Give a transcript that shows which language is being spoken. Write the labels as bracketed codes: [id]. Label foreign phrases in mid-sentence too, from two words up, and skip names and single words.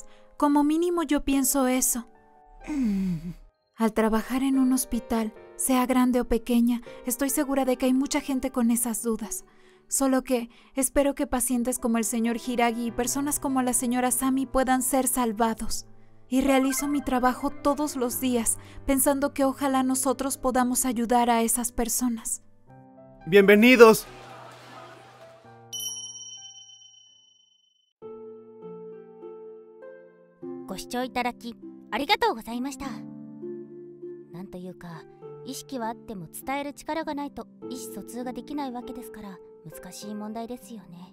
[es] Como mínimo yo pienso eso. Al trabajar en un hospital, sea grande o pequeña, estoy segura de que hay mucha gente con esas dudas. Solo que espero que pacientes como el señor Hiragi y personas como la señora Sami puedan ser salvados. Y realizo mi trabajo todos los días, pensando que ojalá nosotros podamos ayudar a esas personas. ¡Bienvenidos! [ja] ご視聴いただきありがとうございました。なんというか、意識はあっても伝える力がないと意思疎通ができないわけですから難しい問題ですよね。